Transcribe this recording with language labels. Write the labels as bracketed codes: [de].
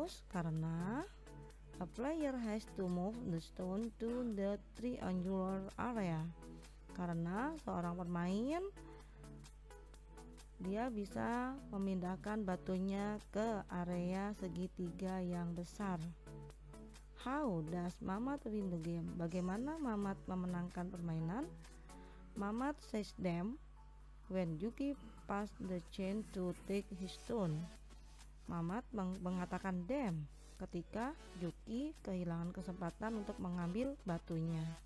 [en] Karena a player has to move the stone to the triangular area. [id] Karena seorang pemain dia bisa memindahkan batunya ke area segitiga yang besar. [en] How does Mamat win the game? [id] Bagaimana Mamat memenangkan permainan? [en] Mamat says damn when Yuki passed the chance to take his stone. [id] Mamat mengatakan damn ketika Yuki kehilangan kesempatan untuk mengambil batunya.